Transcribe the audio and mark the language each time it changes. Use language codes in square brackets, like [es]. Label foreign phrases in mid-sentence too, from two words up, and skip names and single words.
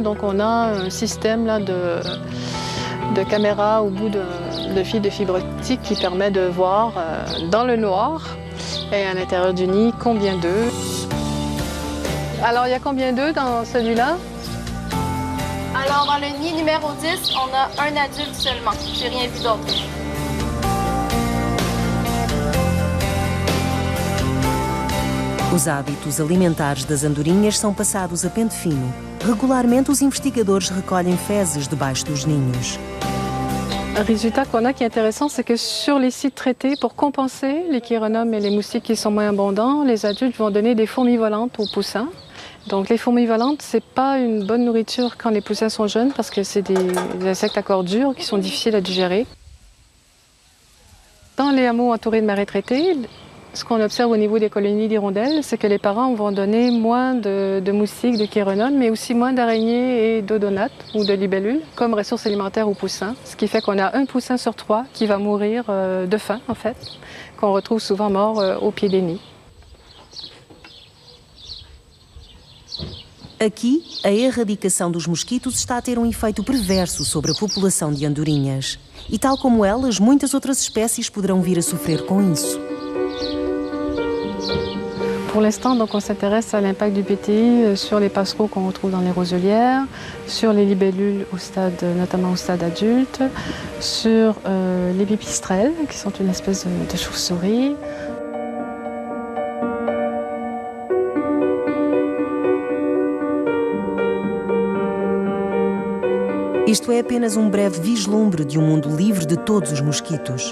[fr] Donc, on a un système là, de caméra au bout de fil de fibre optique qui permet de voir dans le noir et à l'intérieur du nid combien d'œufs. Alors, il y a combien d'œufs dans celui-là? Alors, dans le nid numéro 10, on a un adulte seulement. J'ai rien vu d'autre. [pt] Os hábitos alimentares das andorinhas são passados a pente fino. Regularmente, os investigadores recolhem fezes debaixo dos ninhos. [fr] Un résultat qu'on a qui est intéressant, c'est que sur les sites traités, pour compenser les chironomes et les moustiques qui sont moins abondants, les adultes vont donner des fourmis volantes aux poussins. Donc les fourmis volantes, c'est pas une bonne nourriture quand les poussins sont jeunes parce que c'est des insectes à corps dur qui sont difficiles à digérer. Dans les hameaux entourés de marais traités, ce qu'on observe au niveau des colonies d'hirondelles, c'est que les parents vont donner moins de moustiques, de chironomes, mais aussi moins d'araignées et d'odonates ou de libellules comme ressources alimentaires aux poussins. Ce qui fait qu'on a un poussin sur 3 qui va mourir de faim, en fait, qu'on retrouve souvent mort au pied des nids. [pt] Aqui, a erradicação dos mosquitos está a ter efeito perverso sobre a população de andorinhas. E tal como elas, muitas outras espécies poderão vir a sofrer com isso. [fr] Pour l'instant, donc, on s'intéresse à l'impact du BTI sur les passereaux qu'on retrouve dans les roselières, sur les libellules notamment au stade adulte, sur les pipistrelles, qui sont une espèce de chauve-souris. [pt] Isto é apenas breve vislumbre de mundo livre de todos os mosquitos.